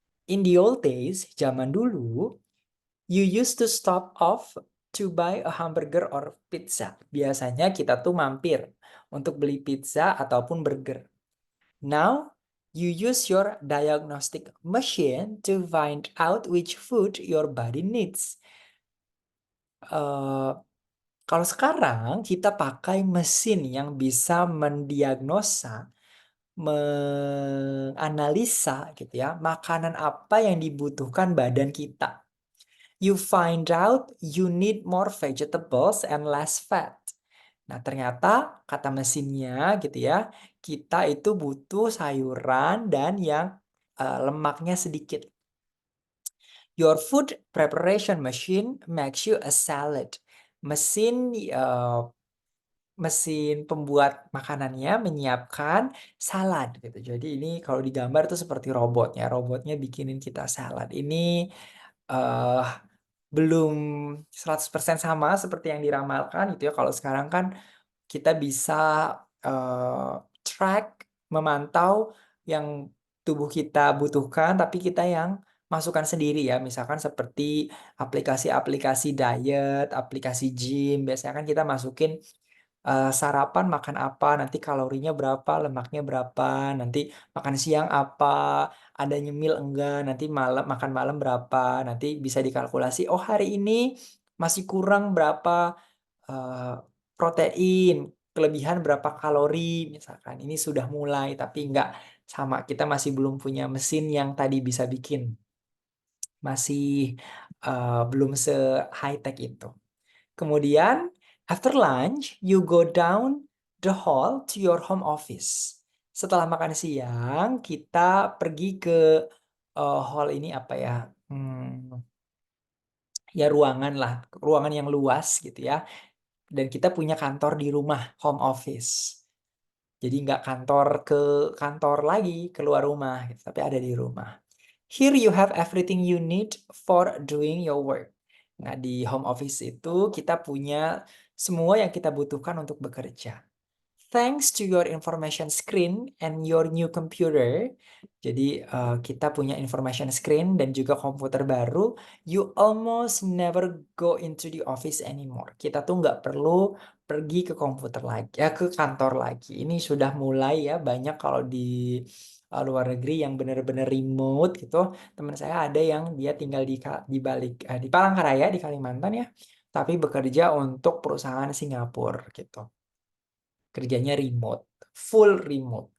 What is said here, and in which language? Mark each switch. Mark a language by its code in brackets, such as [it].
[en] In the old days, [id] zaman dulu, [en] you used to stop off to buy a hamburger or pizza. [id] Biasanya kita tuh mampir untuk beli pizza ataupun burger. [en] Now, you use your diagnostic machine to find out which food your body needs. [id] Eh, Kalau sekarang kita pakai mesin yang bisa mendiagnosa, menganalisa gitu ya, makanan apa yang dibutuhkan badan kita. [en] You find out you need more vegetables and less fat. [id] Nah, ternyata kata mesinnya gitu ya, kita itu butuh sayuran dan yang lemaknya sedikit. [en] Your food preparation machine makes you a salad. [id] Mesin mesin pembuat makanannya menyiapkan salad gitu. Jadi ini kalau digambar itu seperti robotnya. Robotnya bikinin kita salad. Ini eh belum 100% sama seperti yang diramalkan gitu ya. Kalau sekarang kan kita bisa eh, track, memantau yang tubuh kita butuhkan, tapi kita yang masukkan sendiri ya. Misalkan seperti aplikasi-aplikasi diet, aplikasi gym, biasanya kan kita masukin sarapan makan apa, nanti kalorinya berapa, lemaknya berapa, nanti makan siang apa, ada nyemil enggak, nanti malam makan malam berapa, nanti bisa dikalkulasi. Oh, hari ini masih kurang berapa eh, protein, kelebihan berapa kalori, misalkan. Ini sudah mulai, tapi enggak sama. Kita masih belum punya mesin yang tadi bisa bikin. Masih belum se-high tech itu. Kemudian, [en] after lunch, you go down the hall to your home office. [id] Setelah makan siang, kita pergi ke hall ini apa ya? Ya ruangan lah, ruangan yang luas gitu ya. Dan kita punya kantor di rumah, home office. Jadi nggak kantor lagi, keluar rumah, gitu, tapi ada di rumah. [en] Here you have everything you need for doing your work. [id] Nah, di home office itu kita punya semua yang kita butuhkan untuk bekerja. [en] Thanks to your information screen and your new computer. [id] Jadi kita punya information screen dan juga komputer baru. You almost never go into the office anymore. Kita tuh nggak perlu pergi ke komputer lagi, ya ke kantor lagi. Ini sudah mulai ya banyak kalau di luar negeri yang benar-benar remote gitu. Teman saya ada yang dia tinggal di Palangkaraya di Kalimantan ya, tapi bekerja untuk perusahaan Singapura gitu, kerjanya remote, full remote.